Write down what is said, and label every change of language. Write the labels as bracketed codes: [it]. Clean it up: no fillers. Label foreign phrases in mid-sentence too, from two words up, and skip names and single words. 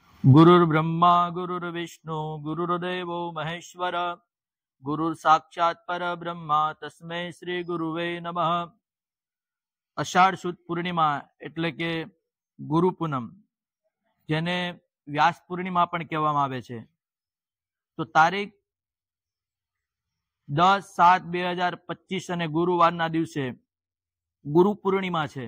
[sa] गुरुर्ब्रह्मा गुरुर्विष्णु गुरुर्देवो महेश्वर गुरुर साक्षात परब्रह्मा तस्मै श्री गुरुवे नमः। [gu] અષાઢ સુદ પૂર્ણિમા એટલે કે ગુરુ પૂનમ, જેને વ્યાસ પૂર્ણિમા પણ કહેવામાં આવે છે, તો તારીખ 10/7/2025 અને ગુરુવારના દિવસે ગુરુ પૂર્ણિમા છે।